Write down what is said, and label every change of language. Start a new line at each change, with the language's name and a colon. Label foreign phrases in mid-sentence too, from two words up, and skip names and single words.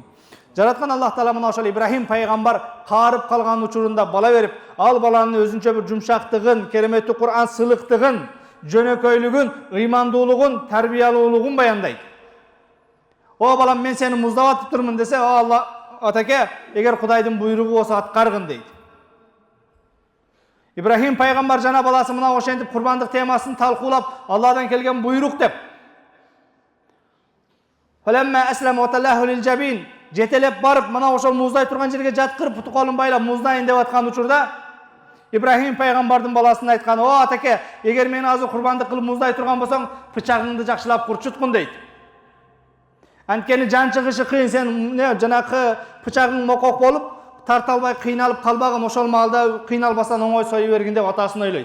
Kyrgyz: Жараткан Аллах Таала мына ошол Ибрахим пайгамбар каарып калган учурунда бала берип, ал баланын өзүнчө бир жумшактыгын, кереметтүү Кур'ан сыйлыктыгын, жөнөкөйлүгүн, ыймандуулугун, тарбиялуулугун баяндайт. О балам, мен сени муздап атып турмун десе, о Алла атаке, эгер Кудайдын буйругу болсо аткаргын дейт. Ибрахим пайгамбар жана баласы мына ошентип курбандык темасын талкуулап, Алладан келген буйрук деп.
Arabic: فلما أسلما وتله للجبين,
Kyrgyz: жетелеп барып мына ошол муздай турган жерге жаткырып, путу колун байлап муздайын деп аткан учурда Ибрахим пайгамбардын баласына айткан: "О атаке, эгер мени азыр курбандык кылып муздай турган болсоң, пычагыңды жакшылап курчуткун" дейт. Анткени жан чыгышы кыйын, сен жанакы пычагың мокок болуп, тарта албай кыйналып калбагын, ошол маалда кыйналбастан оңой сою бергин деп атасын ойлойт.